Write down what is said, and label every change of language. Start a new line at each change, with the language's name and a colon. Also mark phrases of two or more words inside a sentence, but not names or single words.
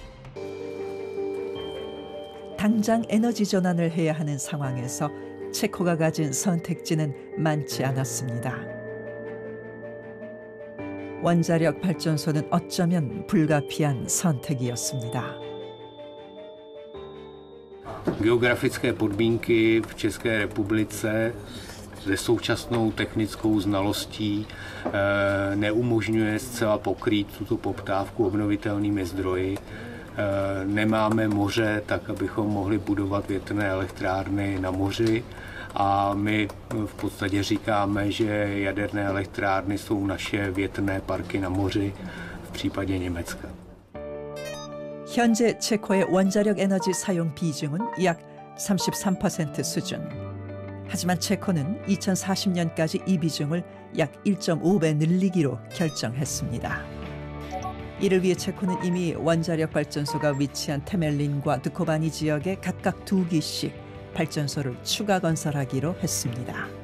Korean: 당장 에너지 전환을 해야 하는 상황에서 체코가 가진 선택지는 많지 않았습니다. 원자력 발전소는 어쩌면 불가피한 선택이었습니다.
Czech: Geografické podmínky v České republice se současnou technickou znalostí neumožňuje zcela pokrýt tuto poptávku obnovitelnými zdroji. Nemáme moře, tak abychom mohli budovat větrné elektrárny na moři a my v podstatě říkáme, že jaderné elektrárny jsou naše větrné parky na moři v případě Německa.
Korean: 현재 체코의 원자력 에너지 사용 비중은 약 33% 수준. 하지만 체코는 2040년까지 이 비중을 약 1.5배 늘리기로 결정했습니다. 이를 위해 체코는 이미 원자력 발전소가 위치한 테멜린과 드코바니 지역에 각각 2기씩 발전소를 추가 건설하기로 했습니다.